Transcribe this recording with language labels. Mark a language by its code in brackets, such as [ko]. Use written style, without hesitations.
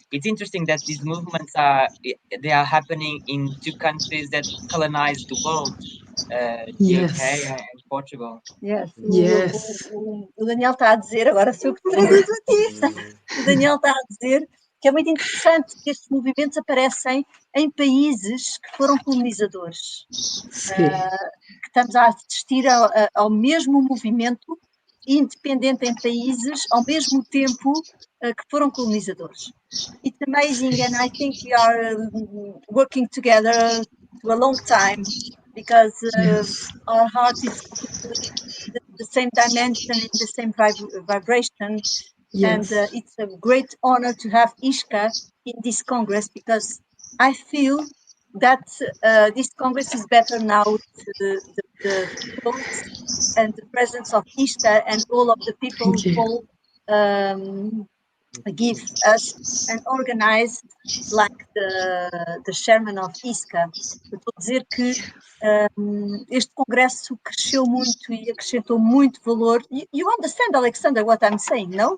[en] It's interesting that these movements are happening in two countries that colonized the world, the UK and Portugal. Yes. Yes. [pt] O Daniel está a dizer, agora sou eu que traduzo aqui. O Daniel está a dizer que é muito interessante que estes movimentos aparecem em países que foram colonizadores. Que estamos a assistir ao mesmo movimento independente em países ao mesmo tempo que foram colonizadores. [en] It's amazing, and I think we are working together for a long time because our heart is the same dimension, in the same vibration. Yes. And it's a great honor to have Ishka in this Congress, because I feel that this Congress is better now with the thoughts and the presence of Ishka and all of the people who give us and organize, like the chairman of ISCA. [pt] Eu estou a dizer que este congresso cresceu muito e acrescentou muito valor. [en] You understand, Alexandra, what I'm saying, no?